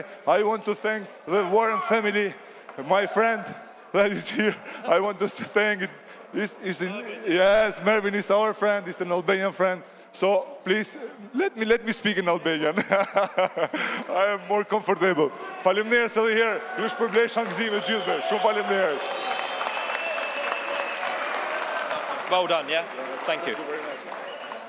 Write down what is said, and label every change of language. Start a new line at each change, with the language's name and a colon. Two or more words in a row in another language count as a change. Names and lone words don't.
English: I want to thank the Warren family, my friend that is here. I want to thank Yes, Mervin is our friend. He's an Albanian friend. So please, let me speak in Albanian. I am more comfortable.
Albanian: Faleminderit edhe herë. Ju shpërblej shangëzime gjithëve. Shumë faleminderit.
English: Well done, yeah? Thank you.